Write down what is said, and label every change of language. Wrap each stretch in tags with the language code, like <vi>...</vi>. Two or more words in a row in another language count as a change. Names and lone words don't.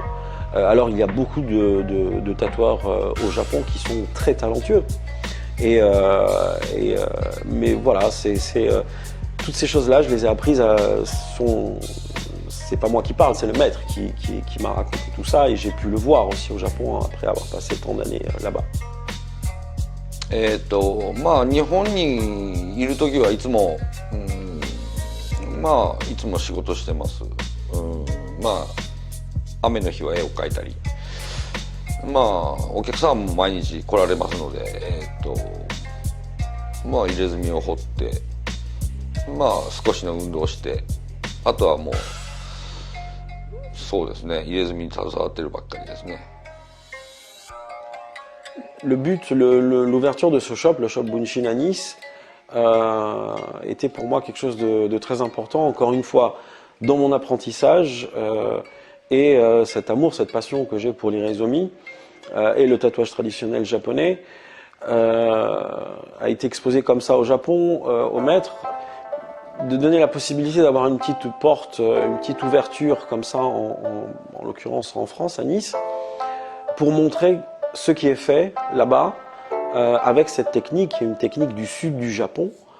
<fr>Alors il y a beaucoup de tatoueurs au Japon qui sont très talentueux. Mais voilà, toutes ces choses-là, je les ai apprises. C'est pas moi qui parle, c'est le maître qui m'a raconté tout ça, et j'ai pu le voir aussi au Japon après avoir passé tant d'années là-bas.</fr> <ja>まあ日本にいる時はいつも、まあいつも仕事してます。まあ雨の日は絵を描いたり。まあお客さんも毎日来られますので、まあ入れ墨を彫って、まあ少しの運動をして、あとはもうそうですね、入れ墨に携わってるばっかりですね。</ja> <fr>Le but, l'ouverture de ce shop, le shop Bunshin à Nice, était pour moi quelque chose de très important. Encore une fois, dans mon apprentissage et cet amour, cette passion que j'ai pour l'irizomi et le tatouage traditionnel japonais a été exposé comme ça au Japon, au maître, de donner la possibilité d'avoir une petite porte, une petite ouverture comme ça, en l'occurrence en France, à Nice, pour montrer ce qui est fait là-bas avec cette technique, qui est une technique du sud du Japon.</fr>